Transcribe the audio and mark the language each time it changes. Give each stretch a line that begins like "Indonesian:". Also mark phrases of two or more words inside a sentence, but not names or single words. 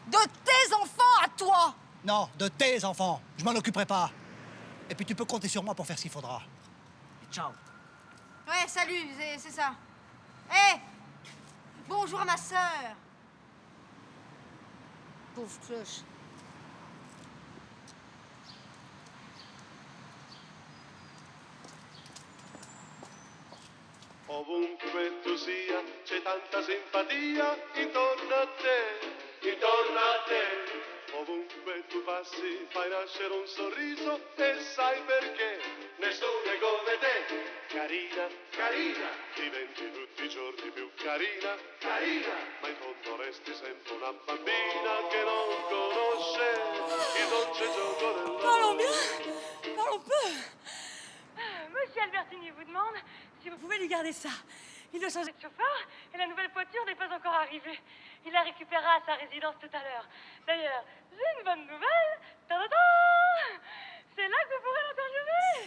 French: De tes enfants à toi! Non, de tes enfants. Je m'en occuperai pas. Et puis tu peux compter sur moi pour faire ce qu'il faudra. Ciao. Ouais, salut, c'est ça. Hé! Bonjour à ma sœur. Pauvre cloche.
Italian: Ovunque tu sia, c'è tanta simpatia intorno a te, intorno a te. Ovunque tu passi, fai nascere un sorriso e sai perché nessuno è come te. Carina, carina, diventi tutti i giorni più carina, carina. Ma in fondo resti sempre una bambina che non conosce il dolce gioco dell'amore.
French: Parlons bien, parlons peu. Monsieur Albertini vous demande si vous pouvez lui garder ça. Il doit changer de chauffeur et la nouvelle voiture n'est pas encore arrivée. Il la récupérera à sa résidence tout à l'heure. D'ailleurs, j'ai une bonne nouvelle. Ta-da-da! C'est là que vous pourrez l'interviewer.